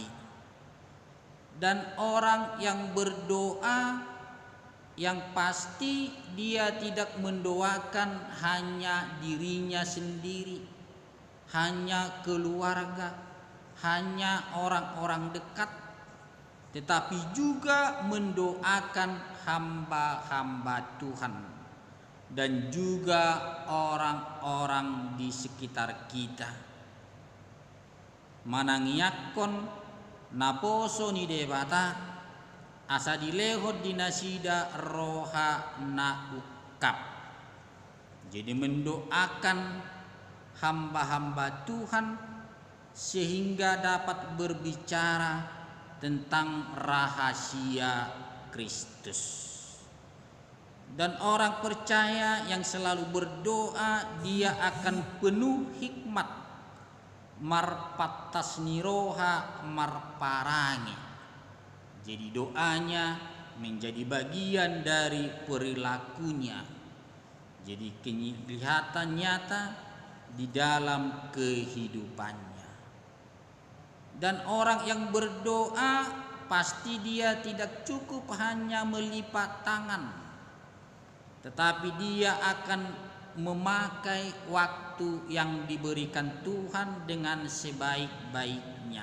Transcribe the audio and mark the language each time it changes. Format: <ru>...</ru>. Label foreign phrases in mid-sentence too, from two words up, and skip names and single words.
<id>Dan orang yang berdoa, yang pasti dia tidak mendoakan hanya dirinya sendiri, hanya keluarga, hanya orang-orang dekat, tetapi juga mendoakan hamba-hamba Tuhan dan juga orang-orang di sekitar kita.</id> <bbc>Manangiakon naposo ni debata asa dilehot dinasida roha na ukap.</bbc> <id>Jadi mendoakan hamba-hamba Tuhan sehingga dapat berbicara tentang rahasia Kristus. Dan orang percaya yang selalu berdoa, dia akan penuh hikmat,</id> <bbc>marpatas niroha marparangi.</bbc> <id>Jadi doanya menjadi bagian dari perilakunya. Jadi kelihatan nyata di dalam kehidupannya. Dan orang yang berdoa pasti dia tidak cukup hanya melipat tangan, tetapi dia akan memakai waktu yang diberikan Tuhan dengan sebaik-baiknya.</id>